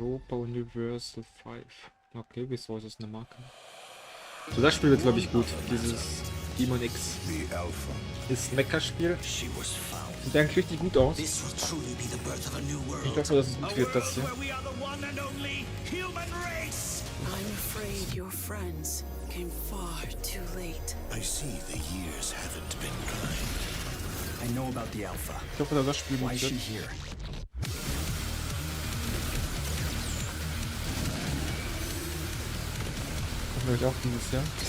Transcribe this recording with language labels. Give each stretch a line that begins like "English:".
German: Universal 5. Okay, wieso ist das eine Marke? So, das Spiel wird, glaube ich, gut. Dieses Demon X. Das Mecha-Spiel. Sieht eigentlich richtig gut aus. Ich hoffe, dass es gut wird, das hier.
English: I'm afraid your friends came far too late. I see the years haven't been kind. I know about the Alpha.
German: Ich hoffe, dass das Spiel gut
English: Why is
German: wird.
English: she here?
German: Vielleicht auch dieses Jahr.